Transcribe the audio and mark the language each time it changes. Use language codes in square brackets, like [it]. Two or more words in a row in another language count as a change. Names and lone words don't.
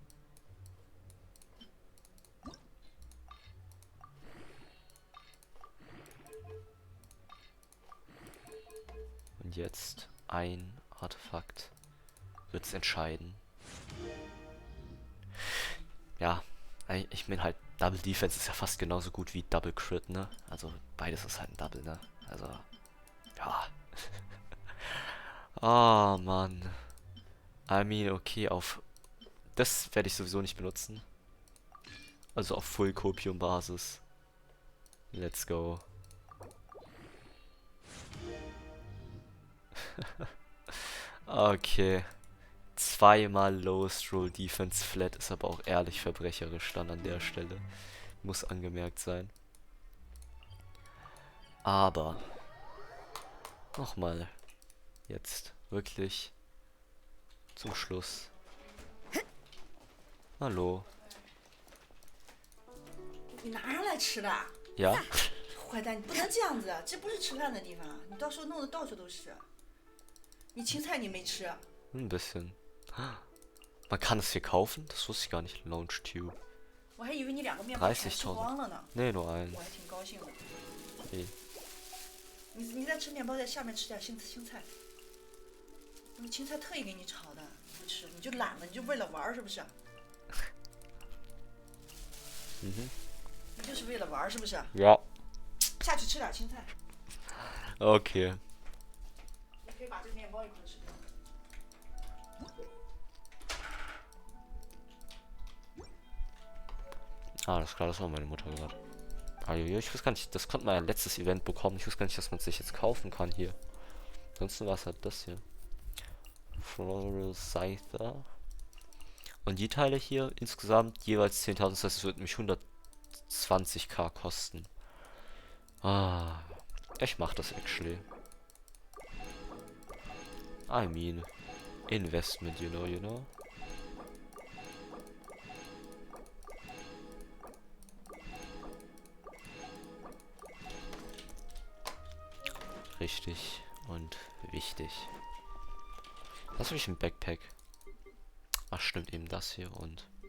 [de] Und jetzt ein Artefakt wird's entscheiden. Ja, ich meine halt, [en] Double Defense [de] ist ja fast genauso gut wie [en] Double Crit, [de] ne? Also beides ist halt ein Double, ne? Also, ja. Oh, Mann. [en] I mean, [de] okay, das werde ich sowieso nicht benutzen. Also auf [en] Full Copium [de] Basis. [en] Let's go. [de] Okay. Zweimal [en] Lowest Roll Defense Flat [de] ist aber auch ehrlich verbrecherisch dann an der Stelle. Muss angemerkt sein. Aber nochmal. Jetzt wirklich zum Schluss. Hallo. [zh] 你拿上来吃的？ [de] Ja. [zh] 坏蛋，你不能这样子，这不是吃饭的地方，你到时候弄得到处都是。你青菜你没吃？ [de] Ein bisschen. Man kann es hier kaufen? Das wusste ich gar nicht. Launch Tube. [zh] 我还以为你2个面包全吃光了呢。 [de] Nee, nur einen. [zh] 我还挺高兴的。 [de] Okay. [zh] 你在吃面包，在下面吃点青菜。那青菜特意给你炒的，你不吃，你就懒了，你就为了玩是不是？ Mhm. 你就是为了玩是不是？ [de] Ja. [zh] 下去吃点青菜。 [de] Okay. [zh] 你可以把这个面包一块吃掉。 [de] Alles klar, das war meine Mutter gerade. Also, ich wusste gar nicht, das konnte man ja letztes Event bekommen. Ich wusste gar nicht, dass man es sich jetzt kaufen kann hier. Ansonsten war es halt das hier. Floral Scyther. Und die Teile hier insgesamt jeweils 10.000, das heißt, es wird mich 120k kosten. Ah, ich mach das actually. [en] I mean, investment, you know. [de] Richtig und wichtig. Was habe ich im Backpack? Ach stimmt, eben das hier und...